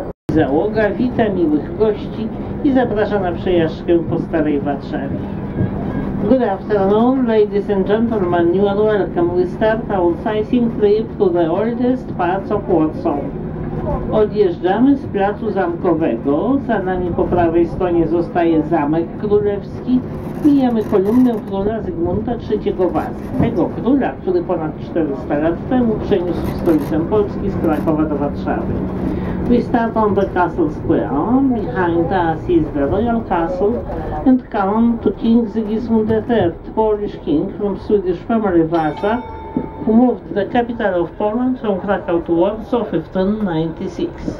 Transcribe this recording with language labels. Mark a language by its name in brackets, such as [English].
[Polish] Załoga wita miłych gości i zaprasza na przejażdżkę po Starej Warszawie. [English] Good afternoon, ladies and gentlemen. You are welcome. We start our sightseeing trip to the oldest parts of Warsaw. [Polish] Odjeżdżamy z placu Zamkowego, za nami po prawej stronie zostaje Zamek Królewski. Mijamy kolumnę króla Zygmunta III Wazy, tego króla, który ponad 400 lat temu przeniósł stolicę Polski z Krakowa do Warszawy. [English] We start on the Castle Square. Behind us is the Royal Castle and come to King Sigismund III, Polish king from Swedish family Wasa, who moved the capital of Poland from Krakow to Warsaw in 1596.